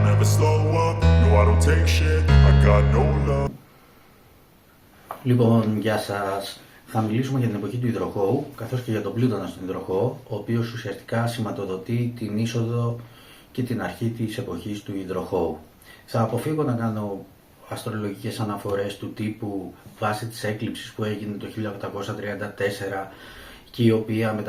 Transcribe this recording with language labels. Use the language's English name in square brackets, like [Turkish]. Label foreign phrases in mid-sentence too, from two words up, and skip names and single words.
[English] slow up, no I don't take shit, I got no love. [Greek] Λοιπόν, γεια σας. Θα μιλήσουμε για την εποχή του υδροχόου, καθώς και για τον Πλούτονα στον υδροχόο, ο οποίος ουσιαστικά σηματοδοτεί την είσοδο και την αρχή της εποχής του υδροχόου. Θα αποφύγω να κάνω αστρολογικές αναφορές του τύπου βάσει της έκλειψης που έγινε το 1834 και η οποία μετά